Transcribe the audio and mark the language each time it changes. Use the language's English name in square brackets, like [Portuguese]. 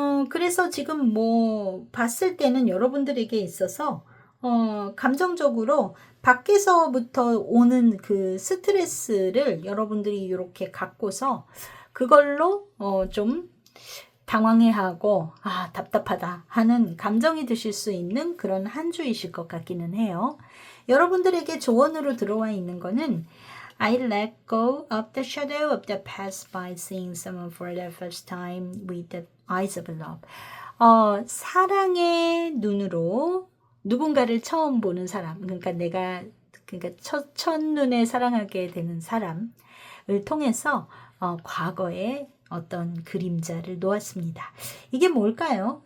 [Korean] 그래서 지금 뭐 봤을 때는 여러분들에게 있어서 감정적으로 밖에서부터 오는 그 스트레스를 여러분들이 이렇게 갖고서 그걸로 좀 당황해하고 답답하다 하는 감정이 드실 수 있는 그런 한 주이실 것 같기는 해요. 여러분들에게 조언으로 들어와 있는 거는 [English] I let go of the shadow of the past by seeing someone for the first time with the eyes of love. [Korean] 사랑의 눈으로 누군가를 처음 보는 사람, 그러니까 첫눈에 사랑하게 되는 사람을 통해서 과거에 어떤 그림자를 놓았습니다. 이게 뭘까요?